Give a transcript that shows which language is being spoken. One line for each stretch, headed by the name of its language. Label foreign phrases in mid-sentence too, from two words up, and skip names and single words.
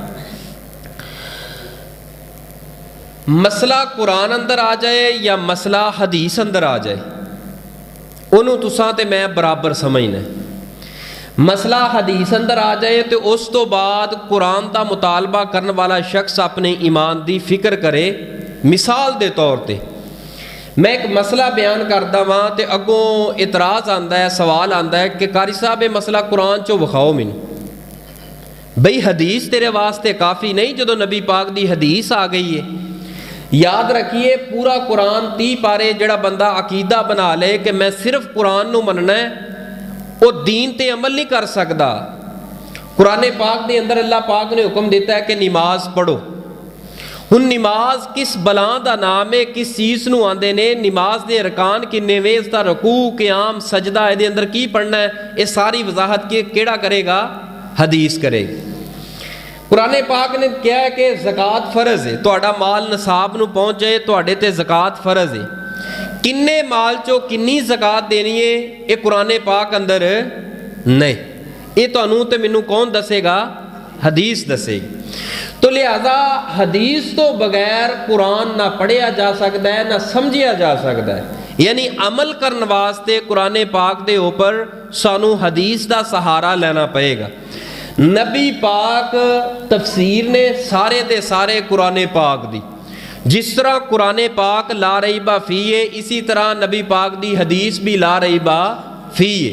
Punjabi: مسئلہ قرآن اندر آ جائے یا مسئلہ حدیث اندر آ جائے، انہوں تساں تے میں برابر سمجھنا ہے۔ مسئلہ حدیث اندر آ جائے تو اس تو بعد قرآن دا مطالبہ کرنے والا شخص اپنے ایمان دی فکر کرے۔ مثال دے طور تے میں ایک مسئلہ بیان کردا ہاں تے اگوں اعتراض آندا ہے، سوال آندا ہے کہ قاری صاحب یہ مسئلہ قرآن چوں وکھاؤ مینوں۔ بھئی حدیث تیرے واسطے کافی نہیں جدوں نبی پاک دی حدیث آ گئی ہے؟ یاد رکھیے پورا قرآن 30 پارے جڑا بندہ عقیدہ بنا لے کہ میں صرف قرآن نو مننا ہے، وہ دین تے عمل نہیں کر سکتا۔ قرآن پاک دے اندر اللہ پاک نے حکم دیتا ہے کہ نماز پڑھو۔ ہن نماز کس بلاں دا نام ہے، کس چیز نو آندے نے، نماز دے ارکان کنے وے، اس دا رکوع، قیام، سجدہ، دے اندر کی پڑھنا ہے، یہ ساری وضاحت کیڑا کرے گا؟ حدیث کرے گی۔ قرآن پاک نے کیا ہے کہ زکوٰۃ فرض ہے، تہاڈا مال نصاب نو پہنچ جائے تہاڈے تے زکوٰۃ فرض ہے۔ کنے مال چو کنی زکوٰۃ دینی ہے یہ قرآن پاک اندر نہیں، یہ تانوں تے مینوں کون دسے گا؟ حدیث دسے گی۔ تو لہذا حدیث تو بغیر قرآن نہ پڑھیا جا سکتا ہے نہ سمجھیا جا سکتا ہے، یعنی عمل کرنے واسطے قرآن پاک دے اوپر سانوں حدیث دا سہارا لینا پئے گا۔ نبی پاک تفسیر نے سارے دے سارے قرآن پاک دی، جس طرح قرآن پاک
Arabic: لا ریبہ فی
Punjabi: ہے، اسی طرح نبی پاک دی حدیث بھی
Arabic: لا ریبہ فی
Punjabi: ہے۔